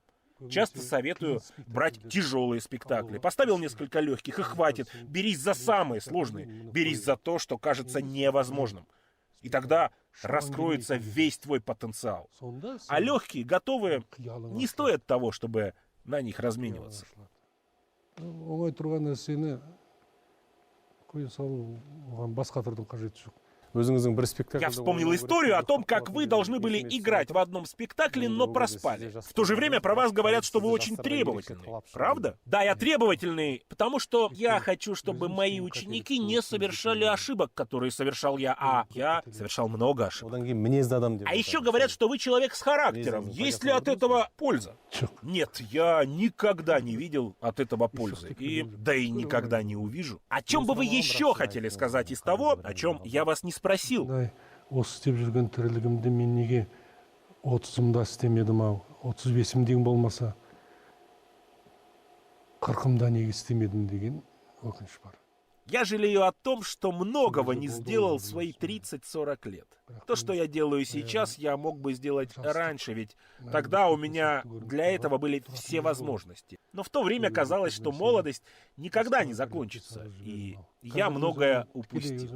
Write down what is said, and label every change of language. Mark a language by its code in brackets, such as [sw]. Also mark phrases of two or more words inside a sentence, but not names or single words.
[ru] Часто советую брать тяжелые спектакли. Поставил несколько легких, и хватит. Берись за самые сложные. Берись за то, что кажется невозможным. И тогда раскроется весь твой потенциал. А легкие, готовые, не стоят того, чтобы на них размениваться. [kk] Оңай тұрған нәрсені қоя салу, оған бас қатырдың қажеті жоқ. Өзіңіздің бір спектакль. [ru] Я вспомнил историю о том, как вы должны были играть в одном спектакле, но проспали. В то же время про вас говорят, что вы очень требовательный. Правда? Да, я требовательный, потому что я хочу, чтобы мои ученики не совершали ошибок, которые совершал я, а я совершал много ошибок. А еще говорят, что вы человек с характером. Есть ли от этого польза? Нет, я никогда не видел от этого пользы. Да и никогда не увижу. О чем бы вы еще хотели сказать из того, о чем я вас не спросил? [kk] Осы істеп жүрген тірлігімді мен неге 30-ымда істемедім ау, 35-імден болмаса 40-ымда неге істемедім деген өкініш бар. [ru] Я жалею о том, что многого не сделал в свои 30-40 лет. То, что я делаю сейчас, я мог бы сделать раньше, ведь тогда у меня для этого были все возможности. Но в то время казалось, что молодость никогда не закончится, и я многое упустил.